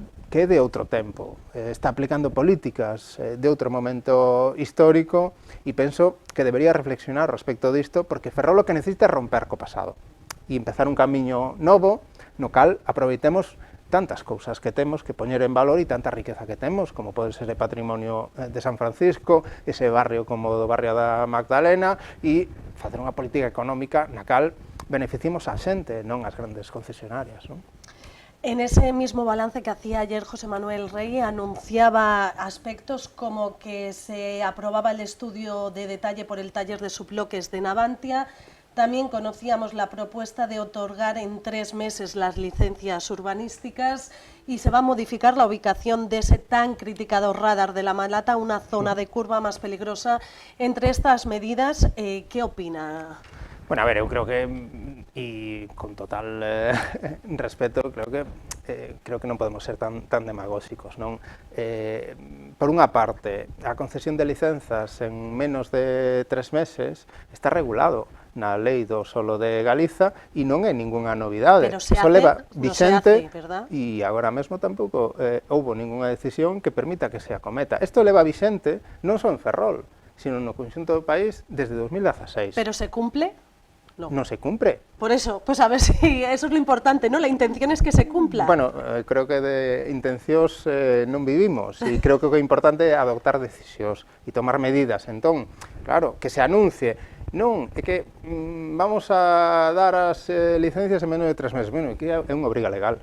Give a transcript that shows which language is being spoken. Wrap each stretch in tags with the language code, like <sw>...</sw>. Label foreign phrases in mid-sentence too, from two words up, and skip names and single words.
<gl>é de outro tempo, está aplicando políticas de outro momento histórico e penso que debería reflexionar respecto disto, porque Ferrol o que necesita é romper co pasado e empezar un camiño novo no cal aproveitemos tantas cousas que temos que poñer en valor e tanta riqueza que temos, como pode ser o patrimonio de San Francisco, ese barrio como o do barrio da Magdalena, e facer unha política económica na cal beneficiemos a xente, non as grandes concesionarias, non?</gl> <es>En ese mismo balance que hacía ayer José Manuel Rey, anunciaba aspectos como que se aprobaba el estudio de detalle por el taller de subloques de Navantia. También conocíamos la propuesta de otorgar en 3 meses las licencias urbanísticas y se va a modificar la ubicación de ese tan criticado radar de La Malata, una zona de curva más peligrosa. Entre estas medidas, ¿qué opina?</es> <gl>Bueno, a ver, eu creo que, e con total respeto, creo que non podemos ser tan demagóxicos, non? Por unha parte, a concesión de licenzas en menos de 3 meses está regulado na lei do solo de Galiza e non é ningunha novidade.</gl> <es>Pero se hace, Vicente, no se hace, ¿verdad?</es> <gl>E agora mesmo tampouco houbo ningunha decisión que permita que se acometa. Isto leva Vicente non só en Ferrol, sino no conxunto do país desde 2016.</gl> <es>¿Pero se cumple? No.</es> <gl>Non se cumpre.</gl> <es>Por eso, pues a ver si eso es lo importante, ¿no? La intención es que se cumpla.</es> <gl>Bueno, creo que de intencións non vivimos e creo que o importante é adoptar decisións e tomar medidas. Entón, claro, que se anuncie. Non, é que vamos a dar as licencias en menos de 3 meses. Bueno, que é unha obriga legal.</gl>